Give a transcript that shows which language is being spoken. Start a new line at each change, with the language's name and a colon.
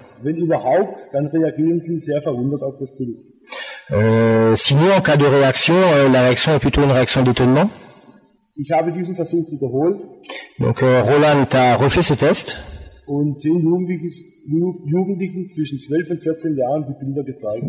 German: Wenn überhaupt, dann reagieren sie sehr verwundert auf das Bild.
French: Sinon, en cas de réaction, la réaction est plutôt une réaction d'étonnement.
German: Ich habe diesen Versuch wiederholt.
French: Donc Roland a refait ce test.
German: Und 10 Jugendlichen zwischen 12 und 14 Jahren die Bilder gezeigt.